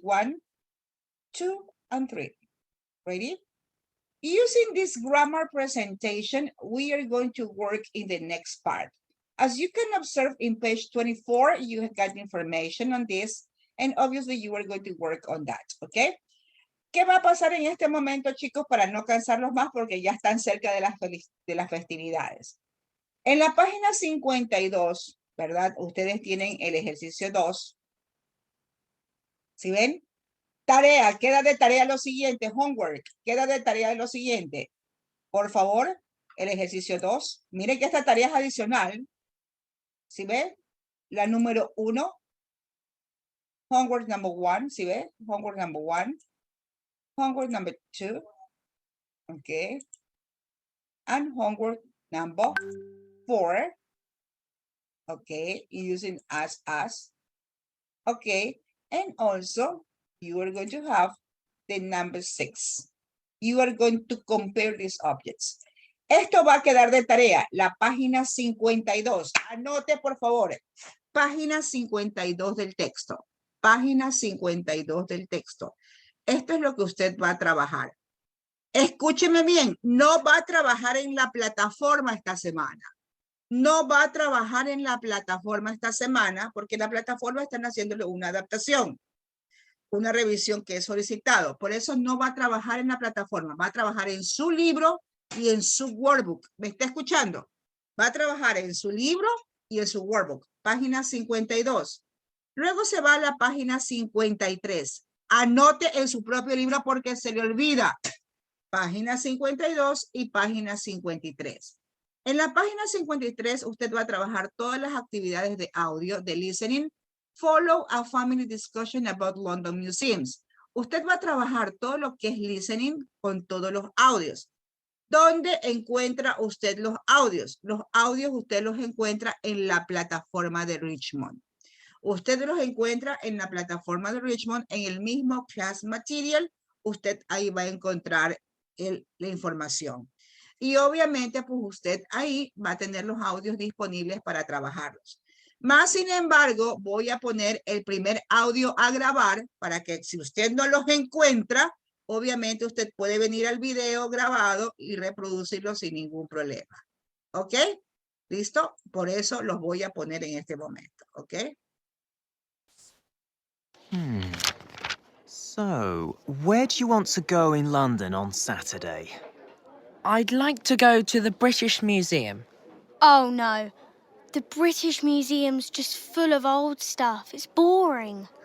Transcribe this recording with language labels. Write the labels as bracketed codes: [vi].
[en] 1, 2, and 3. Ready? Using this grammar presentation, we are going to work in the next part. As you can observe in page 24, you have got information on this, and obviously you are going to work on that, okay? [es] ¿Qué va a pasar en este momento, chicos, para no cansarlos más porque ya están cerca de las festividades? En la página 52, ¿verdad? Ustedes tienen el ejercicio 2. ¿Sí ven? Tarea, queda de tarea lo siguiente, homework, queda de tarea lo siguiente. Por favor, el ejercicio 2. Miren que esta tarea es adicional. ¿Sí ve? La número 1. [en] Homework number 1, [es] ¿sí ve? Homework number 1. [en] Homework number 2. Okay. And homework number 4. Okay, using as. Okay, and also you are going to have the number 6. You are going to compare these objects. [es] Esto va a quedar de tarea, la página 52. Anote, por favor, página 52 del texto. Página 52 del texto. Esto es lo que usted va a trabajar. Escúcheme bien, no va a trabajar en la plataforma esta semana. No va a trabajar en la plataforma esta semana porque la plataforma están haciéndole una adaptación, una revisión que es solicitado. Por eso no va a trabajar en la plataforma, va a trabajar en su libro y en su workbook. ¿Me está escuchando? Va a trabajar en su libro y en su workbook, página 52. Luego se va a la página 53. Anote en su propio libro porque se le olvida. Página 52 y página 53. En la página 53 usted va a trabajar todas las actividades de audio, de listening. [en] Follow a family discussion about London museums. [es] Usted va a trabajar todo lo que es listening con todos los audios. ¿Dónde encuentra usted los audios? Los audios usted los encuentra en la plataforma de Richmond. Usted los encuentra en la plataforma de Richmond, en el mismo class material. Usted ahí va a encontrar la información. Y obviamente, pues usted ahí va a tener los audios disponibles para trabajarlos. Más sin embargo, voy a poner el primer audio a grabar para que si usted no los encuentra, obviamente usted puede venir al video grabado y reproducirlo sin ningún problema. ¿Ok? ¿Listo? Por eso los voy a poner en este momento. ¿Ok? [en] So, where do you want to go in London on Saturday? I'd like to go to the British Museum. Oh no, the British Museum's just full of old stuff. It's boring.